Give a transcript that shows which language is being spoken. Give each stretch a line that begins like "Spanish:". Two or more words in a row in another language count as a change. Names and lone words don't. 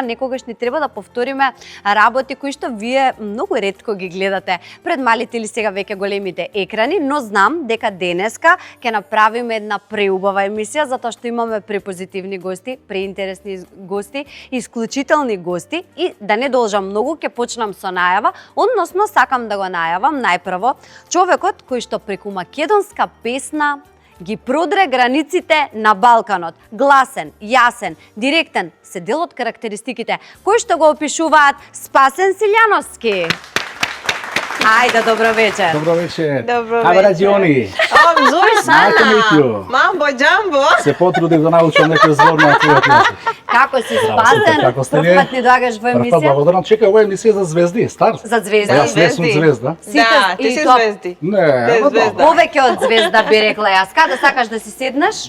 Macedonian: некогаш ни треба да повториме работи кои што вие многу ретко ги гледате пред малите или сега веќе големите екрани, но знам дека денеска ќе направиме една преубава емисија затоа што имаме препозитивни гости, преинтересни гости, исклучителни гости и да не должам многу, ќе почнам со најава, односно сакам да го најавам најпрво човекот кој што преку македонска песна ги продре границите на Балканот. Гласен, јасен, директен се дел од карактеристиките кои што го опишуваат Спасен Силјановски. Ајде, добро вечер. Добро вечер. Добро Абе, вечер. Раđoni. Зојсана.
English: Nice to meet you.
Swahili: Mambo, jambo.
Macedonian: Се потрудив да научам некој збор на твојот јазик. Како си Здраво, Спасен? како сте Прв вие? пат ни доаѓаш во Прв пат емисија? благодарам. Чекај, ова е емисија за звезди, Старс. За звезда. Јас не сум звезда. Да, ти и си тоа- звезди. Не, Те ама звезда. добро. Повеќе од звезда би рекла јас. Каде сакаш да си седнеш?